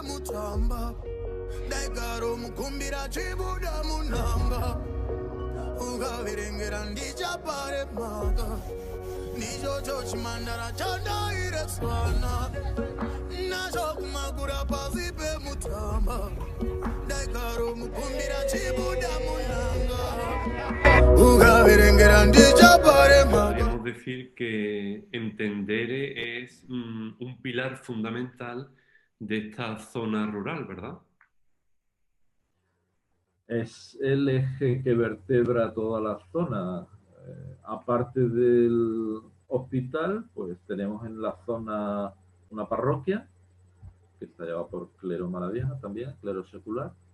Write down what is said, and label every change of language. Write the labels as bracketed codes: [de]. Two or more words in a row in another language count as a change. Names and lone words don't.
[sn] mutamba daigaro mukumbira chibuda munanga ugavirengera ndichapare maka nicho chimandara chanda ire swana nacho kumagura pasi pe mutamba daigaro mukumbira chibuda munanga ugavirengera ndichapare maka. [es] Decir que Entendere es un pilar fundamental de esta zona rural, ¿verdad? Es el eje que vertebra toda la zona. Aparte del hospital, pues tenemos en la zona una parroquia, que está llevada por clero maravilla también, clero secular.